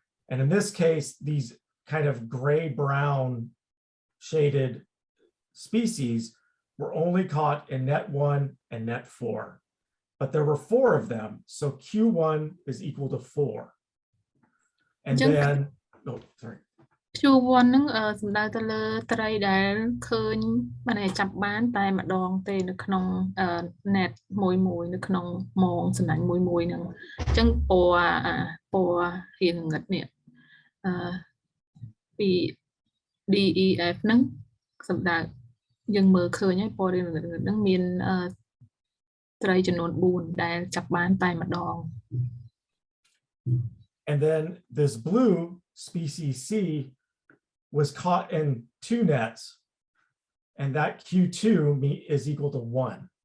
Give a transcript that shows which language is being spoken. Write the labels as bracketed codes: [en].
[en] And in this case, these kind of gray-brown shaded species were only caught in net 1 and net 4. But there were 4 of them, so Q1 is equal to 4. And then, oh, sorry. [km] Q1 ហ្នឹងសំដៅទៅលើត្រីដែលឃើញបានចាប់បានតែម្ដងទេនៅក្នុង net មួយនៅក្នុងម៉ោងសំណាញ់មួយហ្នឹងអញ្ចឹងពណ៌រៀងងឹតនេះពី DEF ហ្នឹងសំដៅយើងមើលឃើញហើយពណ៌រៀងងឹតហ្នឹងមានត្រីចំនួន4ដែលចាប់បានតែម្ដง [en] And then this blue species C was caught in 2 nets, and that Q2 is equal to 1.